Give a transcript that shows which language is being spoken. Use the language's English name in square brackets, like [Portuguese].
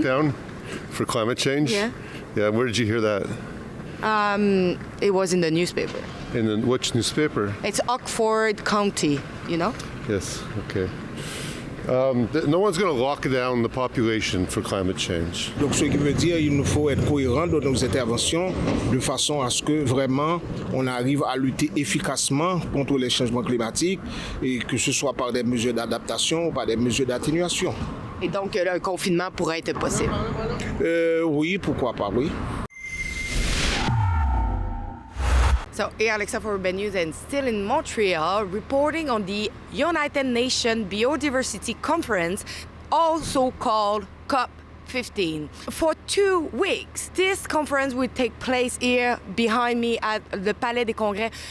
[English] A lockdown for climate change? Yeah. Yeah, where did you hear that? It was in the newspaper. Which newspaper? It's Oxford County, you know? Yes, okay. No one's going to lock down the population for climate change. [French] Donc ce qui veut dire qu'il nous faut être cohérent dans nos interventions de façon à ce que vraiment on arrive à lutter efficacement contre les changements climatiques et que ce soit par des mesures d'adaptation ou par des mesures d'atténuation. Et donc un confinement pourrait être possible? Oui, pourquoi pas, oui. [English] So, here Alexa for Urban News and still in Montreal, reporting on the United Nations Biodiversity Conference, also called COP15. For 2 weeks, this conference will take place here behind me at the Palais des Congrès.